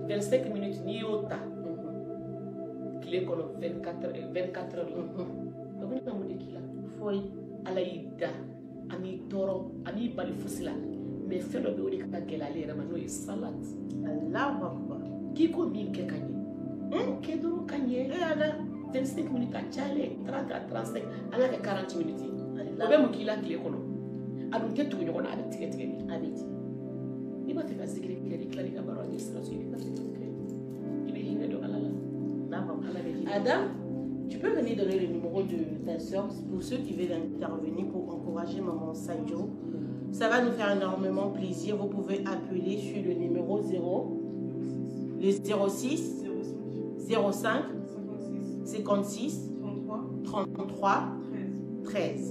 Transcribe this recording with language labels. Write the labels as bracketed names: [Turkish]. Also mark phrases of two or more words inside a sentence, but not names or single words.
[Bambara] 25 minutes n'i y'o ta tile kɔnɔ 24 heures la o bɛna mun de k'i la foyi ala y'i da ani tɔɔrɔ ani bali fosi la mais fɛn dɔ bɛ o de ka gɛlɛ ale yɛrɛ ma n'o ye salade [Arabic] Allahu Akbar [Bambara] k'i ko min kɛ ka ɲɛ o kɛ dɔrɔn ka ɲɛ ala 25 minutes a cayalen 30 à 35 ala kɛ 40 minutes o bɛ mun k'i la tile kɔnɔ a dun tɛ tugu ɲɔgɔn na a bɛ tigɛ tigɛ ni a bɛ ten n'i b'a fɛ ka zikiri kɛ n'i tilali ka baro ni sira so i bɛ ka zikiri kɛ i bɛ hinɛ don ala la ala bɛ hinɛ. [French] Adam, tu peux venir donner le numéro de ta soeur pour ceux qui veulent intervenir pour encourager Maman Sadio. Ça va nous faire énormément plaisir. Vous pouvez appeler sur le numéro 06 05 56 33 13.